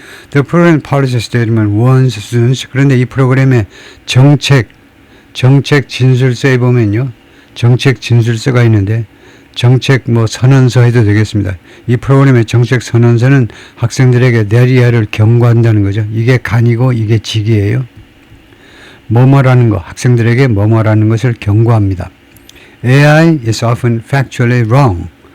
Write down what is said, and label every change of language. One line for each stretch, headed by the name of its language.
English: The program policy statement warns students.
Korean: 그런데 이 프로그램의 정책 진술서에 보면요, 정책 진술서가 있는데 정책 선언서 해도 되겠습니다. 이 프로그램의 정책 선언서는 학생들에게 내리야를 경고한다는 거죠. 이게 간이고 이게 직이에요. 뭐뭐라는 거, 학생들에게 뭐뭐라는 것을 경고합니다.
English: AI is often factually wrong.